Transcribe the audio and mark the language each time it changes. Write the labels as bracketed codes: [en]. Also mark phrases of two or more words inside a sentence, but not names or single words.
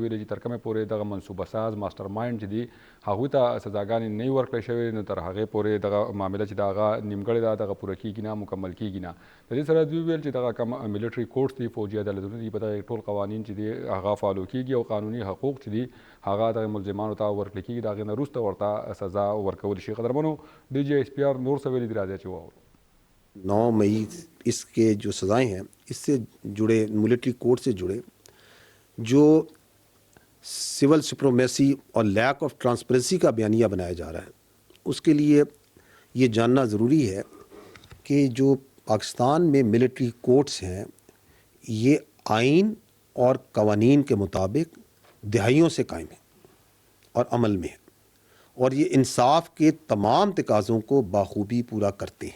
[ps] ویلي چې تر کومه پورې دغه منصوبه ساز [en] master mind [ps] چې دي هغوی ته سزاګانې نه ورکړې شوې، نو تر هغې پورې دغه معامله چې د هغه نیمګړې ده دغه پوره کېږي نه، مکمل کېږي نه. د دې سره دوی ویل چې دغه کوم [en] military courts [ps] دي، فوجي عدالتونه دي، په دغه ټول قوانین چې دي هغه فالو کېږي او قانوني حقوق چې دي هغه دغه ملزمانو ته ورکړل کېږي، د هغې نه وروسته ورته سزا ورکول شي. قدرمنو ډي جي ایس پي آر نور څه ویلي دي، راځئ چې واورو. [ur] 9 مئی اس کے جو سزائیں ہیں اس سے جڑے، [en] military court [ur] سے جڑے جو سول سپریمیسی اور [en] lack of transparency [ur] کا بیانیہ بنایا جا رہا ہے، اس کے لیے یہ جاننا ضروری ہے کہ جو پاکستان میں [en] military courts [ur] ہیں یہ آئین اور قوانین کے مطابق دہائیوں سے قائم ہیں اور عمل میں ہیں، اور یہ انصاف کے تمام تقاضوں کو بخوبی پورا کرتے ہیں.